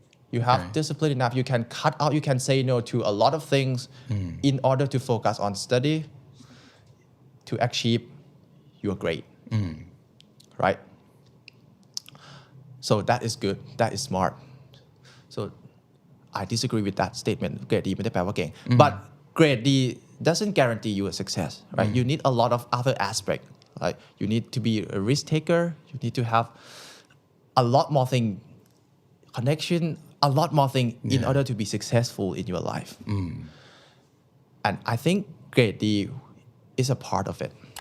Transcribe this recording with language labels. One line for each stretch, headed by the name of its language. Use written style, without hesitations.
English: You have discipline enough. You can cut out, you can say no to a lot of things in order to focus on study to achieve your grade. Right? So that is good. That is smart. So I disagree with that statement.
Thai: เกรดดีไม่ได้แปลว่าเก่ง
English: But
Thai: เกรดดี
English: doesn't guarantee you a success, right? You need a lot of other aspects. Like you need to be a risk taker. You need to have a lot more thing, connection, a lot more thing in order to be successful in your life. And I think เกรดดี is a part of it.